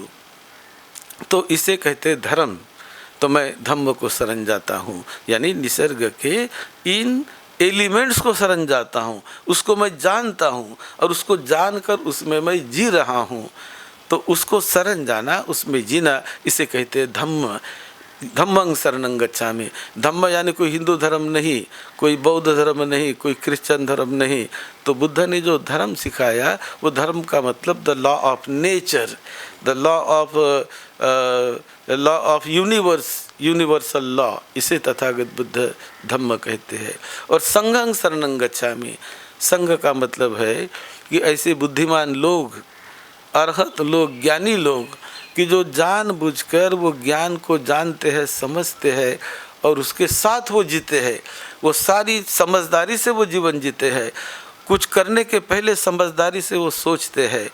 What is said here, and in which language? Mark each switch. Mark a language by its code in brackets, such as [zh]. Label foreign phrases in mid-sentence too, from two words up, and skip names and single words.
[hi] तो इसे कहते धर्म। तो मैं धम्म को शरण जाता हूँ, यानी निसर्ग के इन एलिमेंट्स को शरण जाता हूँ, उसको मैं जानता हूँ और उसको जानकर उसमें मैं जी रहा हूँ। तो उसको शरण जाना, उसमें जीना, इसे कहते धम्म। [pi] धम्मं शरणं गच्छामि। [hi] धम्म यानी कोई हिंदू धर्म नहीं, कोई बौद्ध धर्म नहीं, कोई क्रिश्चियन धर्म नहीं। तो बुद्ध ने जो धर्म सिखाया वो धर्म का मतलब [en] the law of nature, the law of universal law, [hi] इसे तथागत बुद्ध धम्म कहते हैं। [pi] और संघं शरणं गच्छामि। [hi] संघ का मतलब है कि ऐसे बुद्धिमान लोग, अरहत लोग, ज्ञानी लोग कि जो जानबूझकर वो ज्ञान को जानते हैं, समझते हैं और उसके साथ वो जीते हैं। वो सारी समझदारी से वो जीवन जीते हैं। कुछ करने के पहले समझदारी से वो सोचते हैं।